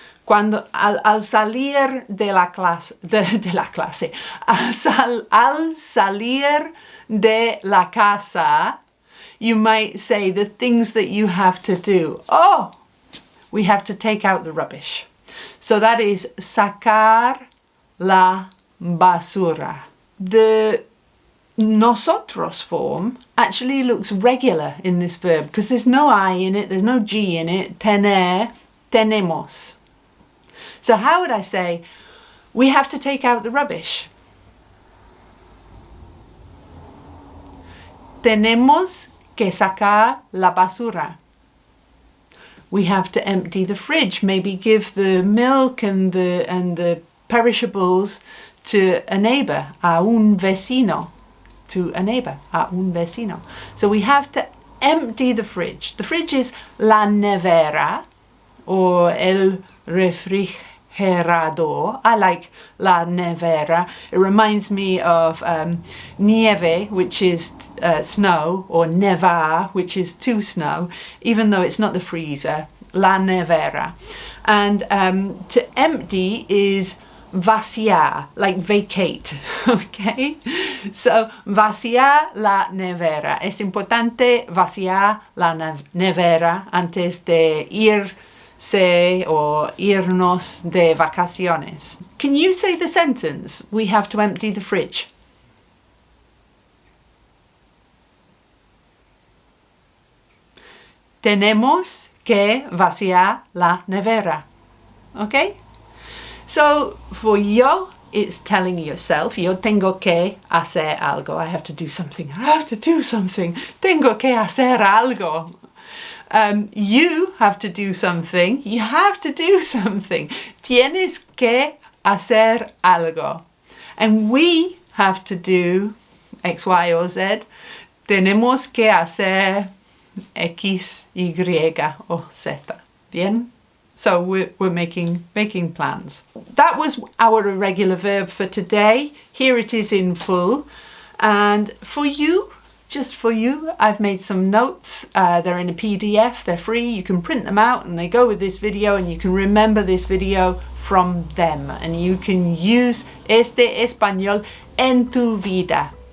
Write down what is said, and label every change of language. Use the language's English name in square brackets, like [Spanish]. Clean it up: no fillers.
[Spanish] Al salir de la clase, al salir de la casa, [English] you might say the things that you have to do. Oh, we have to take out the rubbish. So that is sacar la basura. The nosotros form actually looks regular in this verb because there's no I in it, there's no G in it. Tener, tenemos. So how would I say, we have to take out the rubbish? [Spanish] Tenemos que sacar la basura. [English] We have to empty the fridge, maybe give the milk and the perishables to a neighbor, a un vecino, to a neighbor, a un vecino. So we have to empty the fridge. The fridge is la nevera or el refrigerador. I like la nevera. It reminds me of nieve, which is snow, or nevar, which is to snow, even though it's not the freezer. La nevera. And to empty is vaciar, like vacate, okay? [Spanish] So, vaciar la nevera. Es importante vaciar la nevera antes de irse or irnos de vacaciones. [English] Can you say the sentence, we have to empty the fridge? [Spanish] Tenemos que vaciar la nevera, okay? [English] So for yo, it's telling yourself, yo tengo que hacer algo. I have to do something. I have to do something. Tengo que hacer algo. You have to do something. You have to do something. Tienes que hacer algo. And we have to do X, Y, or Z. [Spanish] Tenemos que hacer X, Y, o Z. Bien? [English] So we're making plans. That was our irregular verb for today. Here it is in full. And for you, just for you, I've made some notes. They're in a PDF, they're free. You can print them out and they go with this video, and you can remember this video from them. And you can use este español en tu vida.